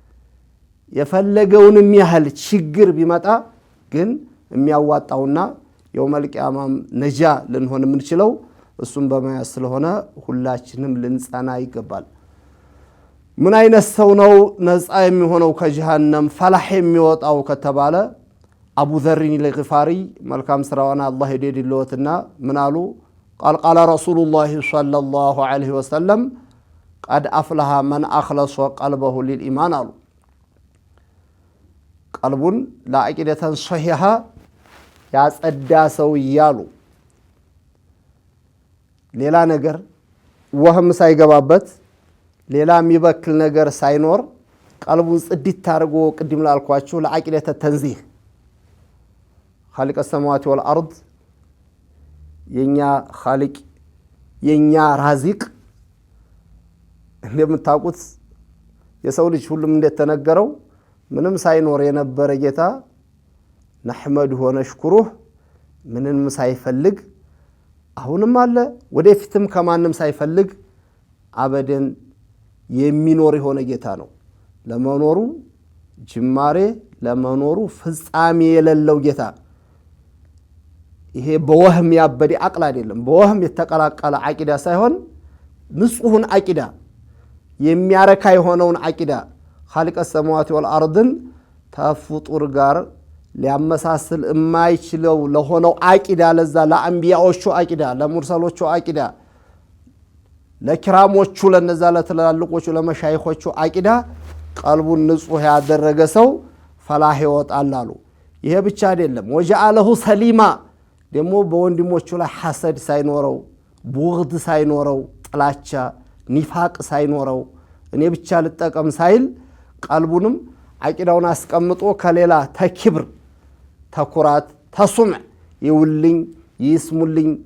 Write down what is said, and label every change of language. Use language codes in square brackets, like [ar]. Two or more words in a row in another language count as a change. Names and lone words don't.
[am] የፈለገውንም ያህል ችግር ቢመጣ ግን የሚያዋጣውና የውመል ቂያማም ነጃ ልንሆን የምንችለው እሱም በመያዝ ስለሆነ ሁላችንም ልንጸና ይገባል ምን አይነት ሰው ነው ነፃ የሚሆነው ከጀሃነም ፈላህ የሚወጣው ከተባለ አቡ ዘሪን ለግፋሪ መልካም ስራዋና አላህ ይደድልዎትና ምን አሉ [ar] قال رسول الله صلى الله عليه وسلم قد أفلح من أخلص قلبه للإيمان [am] አሉ ቀልቡን ለአቂደተን ሶሂሃ ያጸዳ ሰው ይያሉ ሌላ ነገር ወህም ሳይገባበት ሌላ የሚበክል ነገር ሳይኖር ቀልቡን ጽድት አድርጎ ቅድም ላልኳችሁ ለአቂደተ ተንዚህ [ar] خالق السماوات والأرض [am] የኛ خالق የኛ ራዚቅ እንደምታውቁት የሰው ልጅ ሁሉም እንደተነገረው ምንም ሳይኖር የነበረ ጌታ [ar] نحمده ونشكره [am] ምንም ሳይፈልግ አሁንም አለ ወደፊትም ከማንም ሳይፈልግ አበደን የሚኖር የሆነ ጌታ ነው ለመኖሩ ጅማሬ ለመኖሩ ፍጻሜ የሌለው ጌታ ይሄ በወህም ያበደ አቅል አይደለም በወህም የተቀላቀለ አቂዳ ሳይሆን ንጹህን አቂዳ የሚያረካ የሆነውን አቂዳ [ar] خالق السماوات والأرض [am] ተፍጡር ጋር ሊያመሳስል የማይችለው ለሆነው አቂዳ ለዛ ለአንቢያዎቹ አቂዳ ለሙርሰሎቹ አቂዳ ለኪራሞቹ ለነዛ ለተላልቆቹ ለመሻይኾቹ አቂዳ ቀልቡን ንጹህ ያደረገ ሰው ፈላህ ይወጣል አሉ ይሄ ብቻ አይደለም [ar] وجعله سليما [am] ደግሞ በወንድሞቹ ላይ ሐሰድ ሳይኖረው ቡግድ ሳይኖረው ጥላቻ ኒፋቅ ሳይኖረው እኔ ብቻ ልጠቀም ሳይል ቀልቡንም አቂዳውን አስቀምጦ ከሌላ ተክብር ተኩራት ተሱም ይውልኝ ይስሙልኝ